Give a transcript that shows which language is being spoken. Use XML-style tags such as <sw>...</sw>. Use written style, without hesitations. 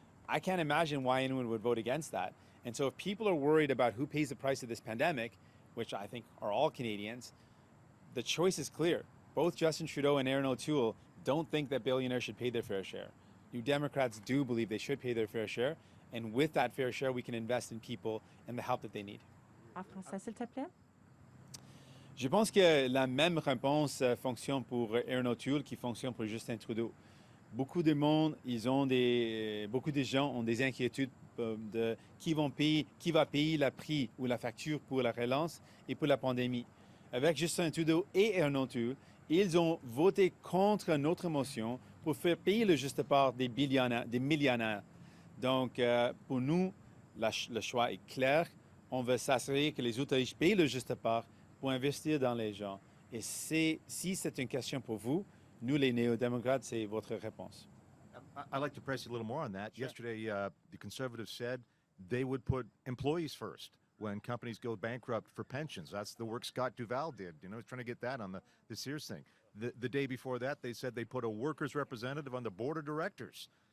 <en>I can't imagine why anyone would vote against that. And so if people are worried about who pays the price of this pandemic, which I think are all Canadians, the choice is clear. Both Justin Trudeau and Aaron O'Toole don't think that billionaires should pay their fair share. New Democrats do believe they should pay their fair share, and with that fair share, we can invest in people and the help that they need.</en> <fr>En français, s'il te plaît. Je pense que la même réponse fonctionne pour Aaron O'Toole qui fonctionne pour Justin Trudeau. Beaucoup de monde, beaucoup de gens ont des inquiétudes de qui va payer le prix ou la facture pour la relance et pour la pandémie. Avec Justin Trudeau et Aaron O'Toole, ils ont voté contre notre motion pour faire payer le juste part des millionnaires. Donc, pour nous, le choix est clair. On veut s'assurer que les autorités payent le juste part pour investir dans les gens. Et si c'est une question pour vous, nous, les néo-démocrates, c'est votre réponse.</fr> <en>I'd like to press you a little more on that. Sure. Yesterday, the Conservatives said they would put employees first. when companies go bankrupt for pensions. That's the work Scott Duval did. He's trying to get that on the Sears thing. The day before that, they said they put a workers' representative on the board of directors.</en>